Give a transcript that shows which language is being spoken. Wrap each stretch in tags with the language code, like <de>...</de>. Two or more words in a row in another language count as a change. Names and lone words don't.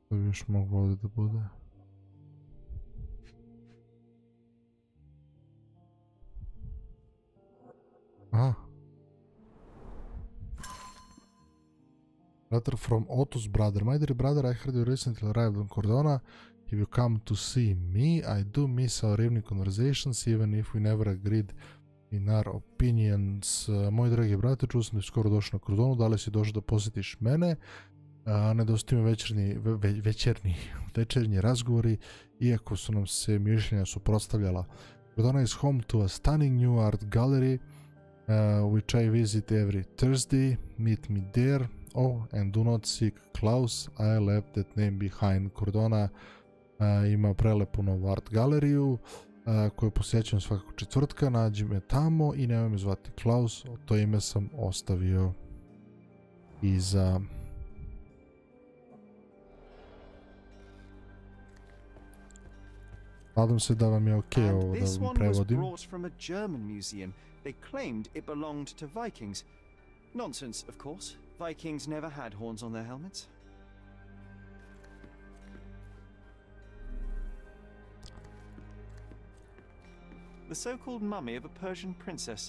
<sr>još moglo ovdje da bude? Aha.</sr> <en>Letter from Otto's brother. My dear brother, I heard you recently arrived on Cordona. If you come to see me, I do miss our evening conversations, even if we never agreed in our opinions.</en> <sr>Moj dragi brate, čuo sam da si skoro došao na Cordonu, da li si došao da posjetiš mene? Nedostaju mi večernji razgovori, iako su nam se mišljenja suprotstavljala.</sr> <en>Cordona is home to a stunning new art gallery, which I visit every Thursday. Meet me there. Oh, and do not seek Klaus, I left that name behind.</en> <sr>Cordona ima prelepu novu art galeriju koju posjećam svakog četvrtka, nađi me tamo i nemoj me zvati Klaus, to ime sam ostavio iza. Nadam se da vam je okej ovo da vam prevodim.</sr> <en>They claimed it belonged to Vikings. Nonsense, of course. Vikings never had horns on their helmets. The so-called mummy of a Persian princess.</en>